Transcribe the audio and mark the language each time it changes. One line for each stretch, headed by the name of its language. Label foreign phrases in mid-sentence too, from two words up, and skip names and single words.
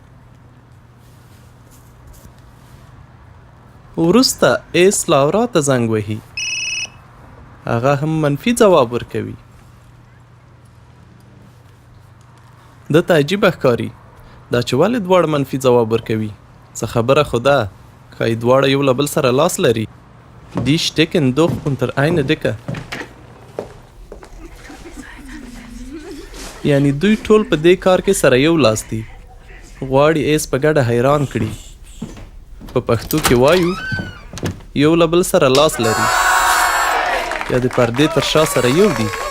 Pashto: وروسته ایس لاورا ته زنګ وهي. هغه هم منفي ځواب ورکوي. ده ته عجیبه ښکاري دا چې ولې دواړه منفي ځواب ورکوي. څه خبره خو ده ښایي دواړه یو له بل سره لاس لري.
German: Die stecken doch unter einer Decke.
Pashto: یعنی دوی ټول په دې کار کې سره یو لاس دي. غواړي ایس په ګډه حیران کړي. په پښتو کې وایو یو له بل سره لاس لري یا د پردې تر شا سره یو دي.